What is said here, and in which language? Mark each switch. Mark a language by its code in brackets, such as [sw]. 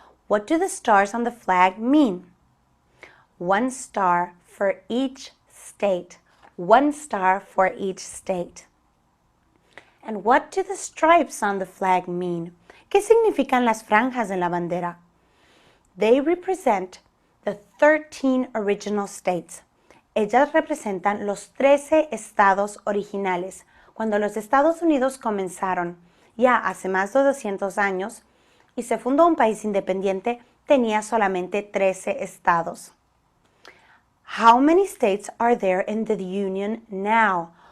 [en] What do the stars on the flag mean? One star for each state. One star for each state. And what do the stripes on the flag mean? [es] ¿Qué significan las franjas en la bandera? [en] They represent the 13 original states. [es] Ellas representan los 13 estados originales. Cuando los Estados Unidos comenzaron, ya hace más de 200 años, y se fundó un país independiente, tenía solamente 13 estados. [en] How many states are there in the Union now?